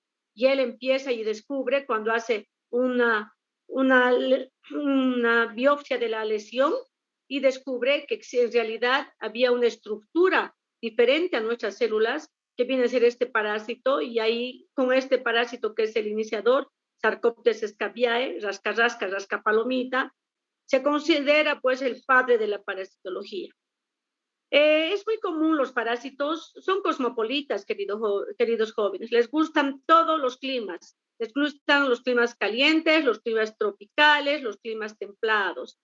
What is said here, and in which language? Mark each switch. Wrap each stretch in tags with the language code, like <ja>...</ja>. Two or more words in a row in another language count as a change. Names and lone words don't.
<es>Y él empieza y descubre, cuando hace una biopsia de la lesión, y descubre que en realidad había una estructura diferente a nuestras células, que viene a ser este parásito, y ahí con este parásito, que es el iniciador, Sarcoptes scabiae, rascapalomita, se considera, pues, el padre de la parasitología. Es muy común, los parásitos son cosmopolitas, queridos jóvenes, les gustan todos los climas. Les gustan los climas calientes, los climas tropicales, los climas templados.</es>